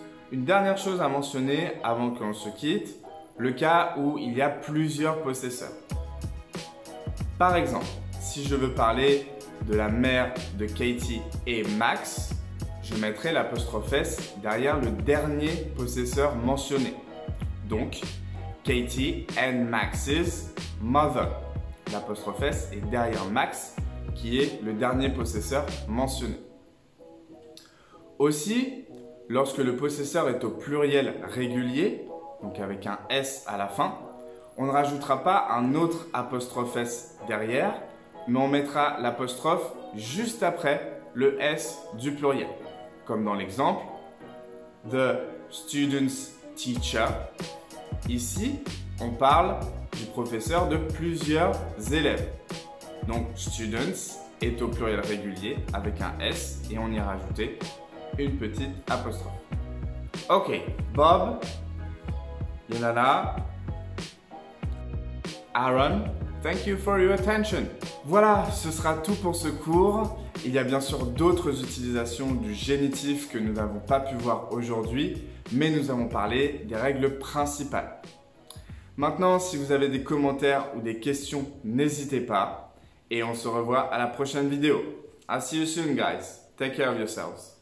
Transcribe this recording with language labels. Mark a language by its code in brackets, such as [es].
[fr] Une dernière chose à mentionner avant qu'on se quitte, le cas où il y a plusieurs possesseurs. Par exemple, si je veux parler de la mère de Katie et Max, je mettrai l'apostrophe S derrière le dernier possesseur mentionné. [en] Donc, Katie and Max's mother. [fr] L'apostrophe S est derrière Max, qui est le dernier possesseur mentionné. Aussi, lorsque le possesseur est au pluriel régulier, donc avec un S à la fin, on ne rajoutera pas un autre apostrophe S derrière, mais on mettra l'apostrophe juste après le S du pluriel. Comme dans l'exemple, [en] the student's teacher. [fr] Ici, on parle du professeur de plusieurs élèves. Donc, students est au pluriel régulier avec un S et on y a rajouté une petite apostrophe. [en] Ok, Bob, Yenala, Aaron, thank you for your attention. [fr] Voilà, ce sera tout pour ce cours. Il y a bien sûr d'autres utilisations du génitif que nous n'avons pas pu voir aujourd'hui, mais nous avons parlé des règles principales. Maintenant, si vous avez des commentaires ou des questions, n'hésitez pas. Et on se revoit à la prochaine vidéo. [en] I'll see you soon, guys. Take care of yourselves.